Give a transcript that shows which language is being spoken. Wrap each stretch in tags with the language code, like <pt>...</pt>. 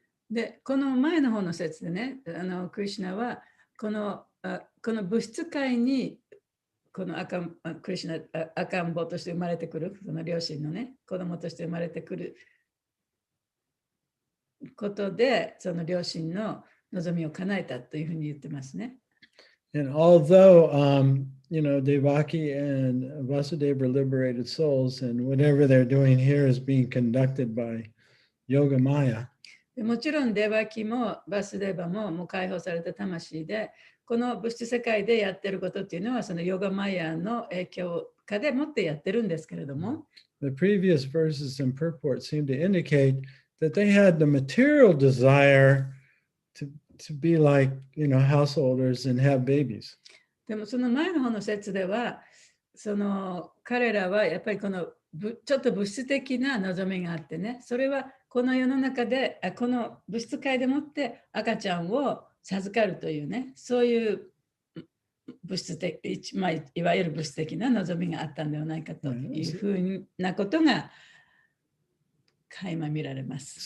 <ja>で、この前の方の説でね、クリシュナはこの物質界にクリシュナ赤ん坊として生まれてくる、その両親のね、子供として生まれてくることで、その両親の望みを叶えたというふうに言ってますね。</ja> <en>And although, Devaki and Vasudeva are liberated souls, and whatever they're doing here is being conducted by Yoga Maya.</en> <ja>もちろんデバキもバスデバももう解放された魂で、この物質世界でやってることっていうのはそのヨガマヤの影響下でもってやってるんですけれども、</ja> <en>The previous verses and purport seem to indicate that they had the material desire to be like, householders and have babies.</en> <ja>でもその前の方の説では、その彼らはやっぱりこのちょっと物質的な望みがあってね、それはこの世の中で、この物質界でもって赤ちゃんを授かるというね、そういう物質的、いわゆる物質的な望みがあったんではないかというふうなことが垣間見られます。</ja>